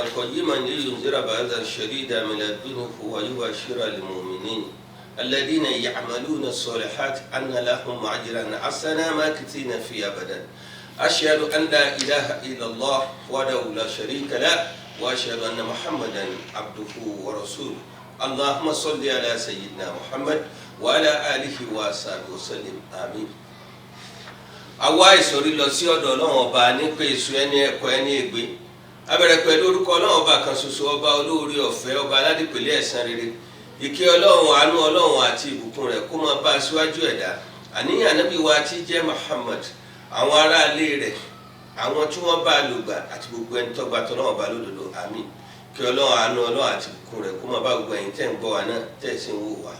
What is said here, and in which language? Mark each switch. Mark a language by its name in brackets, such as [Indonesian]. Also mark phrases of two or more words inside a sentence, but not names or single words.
[Arabic] قيما لينذر بأسا شديدا من لدنه ويبشر المؤمنين الذين يعملون الصالحات أن لهم أجرا حسنا ماكثين فيه أبدا أشهد أن لا إله إلا الله وحده لا شريك له وأشهد أن محمدا عبده ورسوله اللهم صل على سيدنا محمد وعلى آله وصحبه وسلم آمين. [Yoruba] àwa ìsọ̀rí lọ sí ọ̀dọ̀ Ọlọ́run ọba ní pé èso ẹni ẹ̀kọ́ ẹni ègbé a bẹ̀rẹ̀ pẹ̀lú orúkọ Ọlọ́run ọba kan ṣoṣo ọba olóore ọ̀fẹ́ ọba aládìpẹ̀lẹ̀ ẹ̀san rere ìkẹ́ Ọlọ́run àánú Ọlọ́run àti ìbùkún rẹ̀ kó máa bá aṣíwájú ẹ̀dá àníyàn Ànábì wa tí jẹ́ Muhammad àwọn ará ilé rẹ̀ àwọn tí wọ́n bá lògbà àti gbogbo ẹni tó bá tọ́lọ́run bá lódodo àmín kí Ọlọ́run àánú Ọlọ́run àti ìbùkún rẹ̀ kó máa bá gbogbo ẹ̀yin tẹ́ ń gbọ́ wa náà tẹ́ sì ń wò wá.